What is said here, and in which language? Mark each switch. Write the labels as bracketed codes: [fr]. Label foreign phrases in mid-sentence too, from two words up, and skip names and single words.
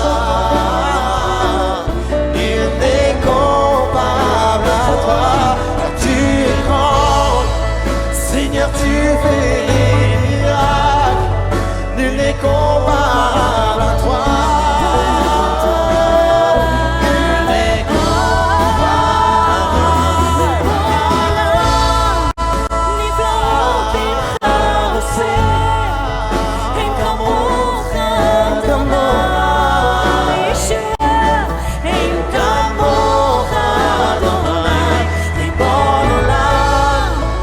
[fr] nul n'est comparable à toi, car tu es grand, Seigneur, tu fais des miracles, nul n'est comparable à toi. Nul n'est [he] נפלאות אינך עושה, אין כמוך אדוני. ישוע, אין כמוך אדוני, ריבון עולם.